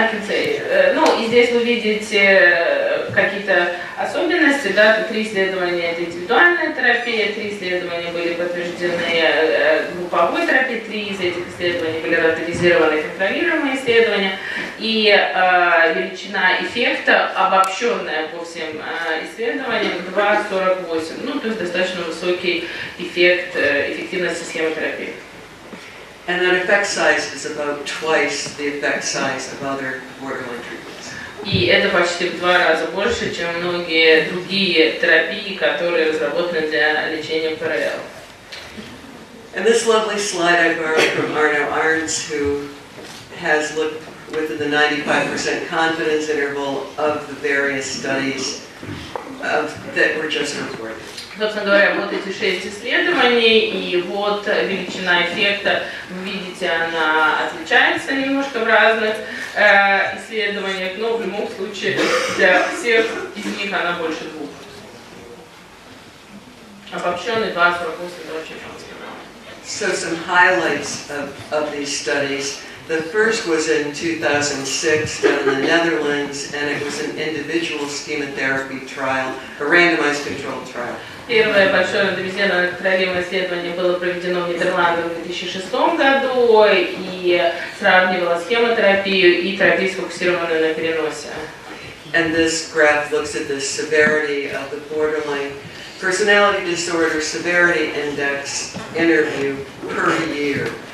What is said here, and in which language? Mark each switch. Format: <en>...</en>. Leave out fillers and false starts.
<ru>И здесь вы видите какие-то особенности, да, 3 исследования это индивидуальная терапия, 3 исследования были подтверждены групповой терапией, 3 из этих исследований были ранdomизированные контролируемые исследования, и величина эффекта, обобщенная по всем исследованиям, 2,48, то есть достаточно высокий эффект эффективности схемотерапии.</ru> <en>And that effect size is about twice the effect size of other borderline treatments.</en> <ru>И это почти в 2 раза больше, чем многие другие терапии, которые разработаны для лечения ПРЛ.</ru> <en>And this lovely slide I borrowed from Arno Arns, who has looked within the 95% confidence interval of the various studies that were just reported.</en> <ru>Собственно говоря, вот эти 6 исследований, и вот величина эффекта, вы видите, она отличается немножко в разных исследованиях, но в любом случае для всех из них она больше 2. Обобщенный 2,48, очень просто.</ru> <en>So some highlights of these studies. The first was in 2006 done in the Netherlands, and it was an individual schema-therapy trial, a randomized controlled trial.</en> <ru>Первое большое рандомизированное контролируемое исследование было проведено в Нидерландах в 2006 году и сравнивало схемотерапию и терапию, сфокусированную на переносе.</ru> <en>And this graph looks at the severity of the borderline personality disorder severity index interview per year.</en>